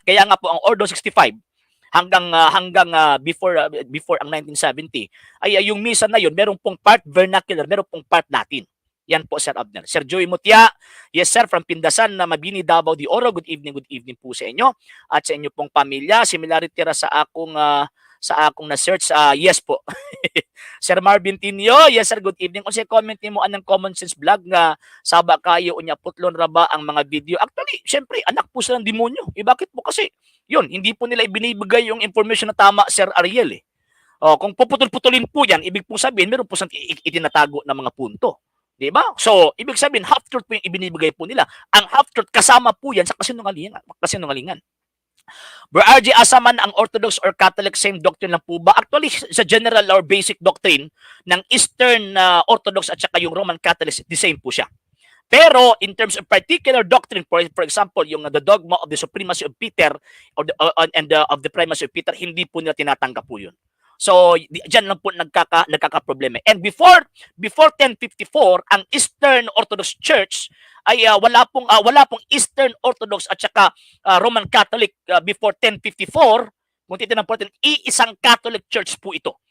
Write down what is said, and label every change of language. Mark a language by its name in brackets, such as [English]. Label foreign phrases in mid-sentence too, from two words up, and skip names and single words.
[Filipino] Kaya nga po ang Ordo 65 hanggang before ang 1970 ay yung misa na yun meron pong [English] part vernacular, [Filipino] meron pong [English] part Latin. [Filipino] Yan po, Sir Abner. Sir Joey Mutia, [English] yes sir, [Filipino] from Pindasan na Mabini, Davao de Oro, [English] good evening [Filipino] po sa inyo at sa inyo pong pamilya. [Cebuano] Similarity ra sa akong na-search, yes po. [Filipino] Sir Marvin Tinio, [English] yes sir, good evening. [Cebuano] Kung comment nimo anang Common Sense Vlog nga saba kayo unya putlon ra ba ang mga video? [Filipino] Actually, syempre anak po sila ng demonyo. Bakit po? Kasi yun, hindi po nila ibinibigay yung information na tama, Sir Ariel eh. Kung puputol-putulin po yan, ibig po sabihin meron po itinatago na mga punto. Di ba? So, ibig sabihin, half-truth po yung ibinibigay po nila. Ang half-truth kasama po yan sa kasinungalingan. Bro RJ Asaman, ang [English] Orthodox or Catholic same doctrine [Filipino] lang po ba? Actually, sa [English] general or basic doctrine [Filipino] ng Eastern Orthodox at saka yung Roman Catholics, [English] the same [Filipino] po siya. Pero [English] in terms of particular doctrine, for example, [Filipino] yung [English] the dogma of the supremacy of Peter of the primacy of Peter, [Filipino] hindi po nila tinatanggap po yun. So, diyan lang po nagkaka-problema. And before 1054, ang Eastern Orthodox Church ay wala pong Eastern Orthodox at saka Roman Catholic before 1054. Kung titignan po natin, iisang Catholic Church po ito.